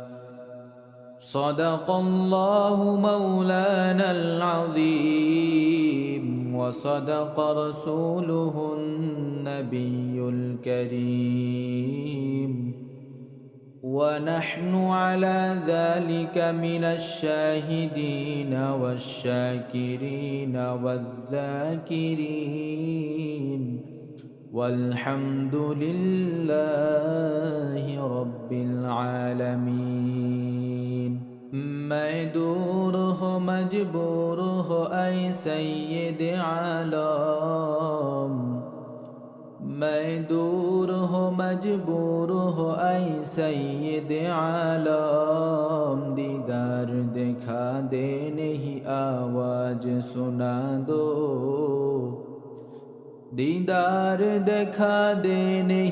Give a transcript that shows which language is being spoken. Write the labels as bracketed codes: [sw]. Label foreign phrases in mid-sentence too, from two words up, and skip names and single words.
[ar] صدق الله مولانا العظيم وصدق رسوله النبي الكريم، ونحن على ذلك من الشاهدين والشاكرين والذاكرين، والحمد لله رب العالمين. [ur] میں دور ہو مجبور ہو اے سید عالم، میں دور ہو مجبور ہو اے سید عالم، دیدار دکھا دے نہیں آواز سنا دو، دیدار دکھا دے نہیں